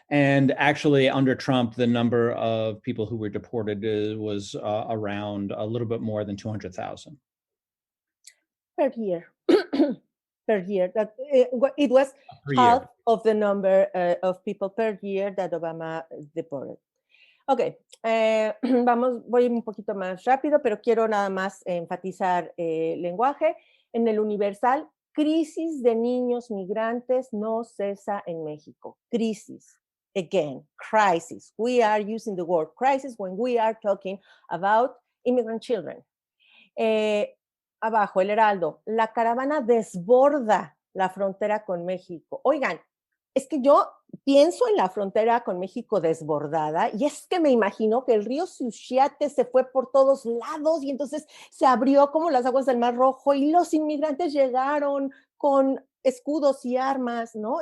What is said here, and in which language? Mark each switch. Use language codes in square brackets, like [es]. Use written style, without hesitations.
[en] And actually, under Trump, the number of people who were deported was around a little bit more than 200,000. Per year. Per year. That it was half of the number of people per year that Obama deported. [es] Ok, voy un poquito más rápido, pero quiero nada más enfatizar el lenguaje. En el Universal, crisis de niños migrantes no cesa en México. [en] Crisis. Again, crisis. We are using the word crisis when we are talking about immigrant children. [es] Abajo, el Heraldo, la caravana desborda la frontera con México. Oigan, es que yo pienso en la frontera con México desbordada y es que me imagino que el río Suchiate se fue por todos lados y entonces se abrió como las aguas del Mar Rojo y los inmigrantes llegaron con escudos y armas, ¿no?